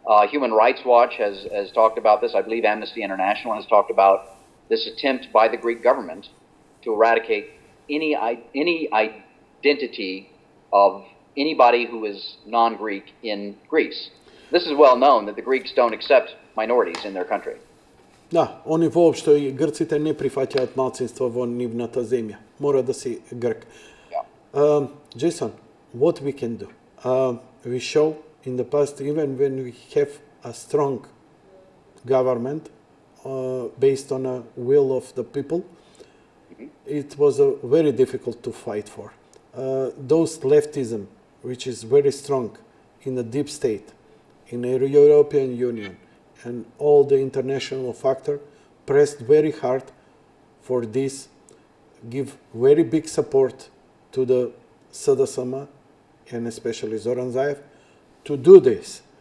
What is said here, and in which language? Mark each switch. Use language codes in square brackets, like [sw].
[en] Human Rights Watch has talked about this. I believe Amnesty International has talked about this attempt by the Greek government to eradicate any identity of anybody who is non-Greek in Greece. This is well known that the Greeks don't accept minorities in their country. [mk] Да, они воопшто и грците не прифаќаат малцинство во нивната земја. Мора да си грк. [en] Yeah. Jason, what we can do? We show in the past, even when we have a strong government based on a will of the people, it was very difficult to fight for. Those leftism, which is very strong in the deep state, in the European Union, and all the international factor, pressed very hard for this, give very big support to the SDSM, and especially Zoran Zaev, to do this.